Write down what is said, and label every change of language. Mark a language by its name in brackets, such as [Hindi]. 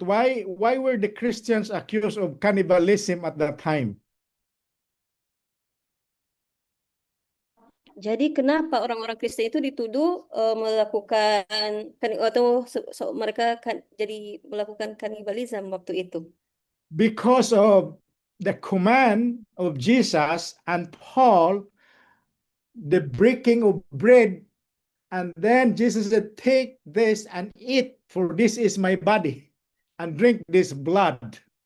[Indonesian] Why were the Christians accused of cannibalism at that time? [English] Jadi kenapa orang-orang Kristen itu dituduh melakukan atau mereka jadi melakukan kanibalisme waktu itu? [Indonesian] Because of the command of Jesus and Paul, the breaking of bread, and then Jesus said, take this and eat, for this is my body, and drink this blood.